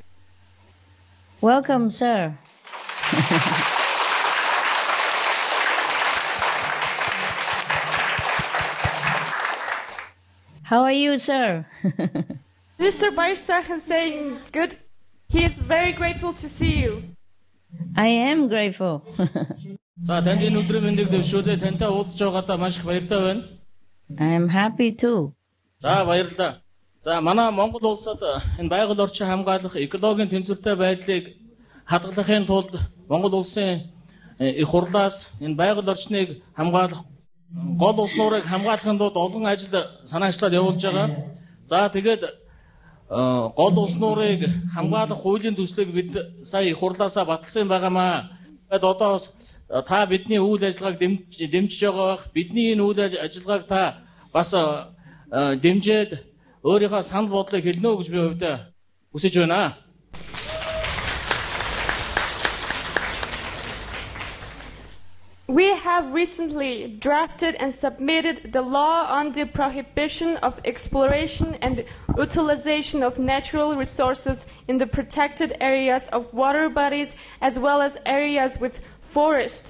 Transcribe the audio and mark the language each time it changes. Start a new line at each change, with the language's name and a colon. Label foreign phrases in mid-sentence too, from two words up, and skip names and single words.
English: Welcome, sir. How are you, sir? Mr. Thơ is saying good. He is very grateful to see you. I am grateful.
Mongolian: За танд энэ өдрийн мэндийг дэвшүүлээ тантай уулзж байгаадаа маш их баяртай байна.
English: I am happy too.
Mongolian: За баярлалаа. За манай Монгол улсад энэ байгаль орчин хамгаалах экологийн тэнцвэртэй байдлыг хадгалахын тулд Монгол улсын их хурлаас энэ байгаль орчныг хамгаалах гол ус нуурыг хамгаалахын тулд олон ажил санаачлал явуулж байгаа. За тэгээд гол ус нуурыг хамгаалах хуулийн төслийг бид сая их хурлаасаа баталсан байгаамаа. Тэгээд одоо бас та бидний үйл ажиллагааг дэмжиж байгаа. Бидний энэ үйл ажиллагааг та бас дэмжиж өөрийнхөө санал бодлыг хэлнэ үү гэж би хувьдаа хүсэж байна.
English: We have recently drafted and submitted the law on the prohibition of exploration and utilization of natural resources in the protected areas of water bodies as well as areas with forest.